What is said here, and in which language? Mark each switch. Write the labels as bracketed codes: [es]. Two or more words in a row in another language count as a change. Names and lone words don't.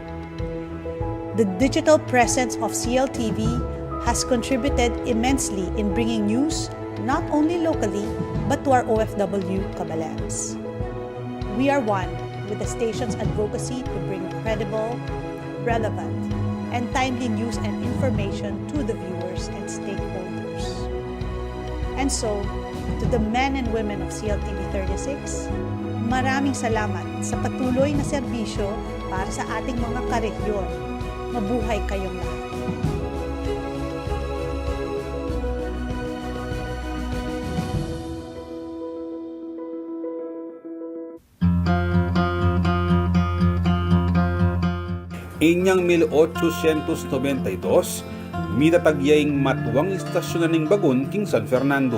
[en] The digital presence of CLTV has contributed immensely in bringing news not only locally but to our OFW Kabalans. We are one with the station's advocacy to bring credible, relevant, and timely news and information to the viewers and stakeholders. And so, to the men and women of CLTV 36, [tl] maraming salamat sa patuloy na serbisyo para sa ating mga karehiyon. Mabuhay kayong lahat. [pam] Inyang 1892, mitatagyaing matuwang istasyon ning bagon king San Fernando.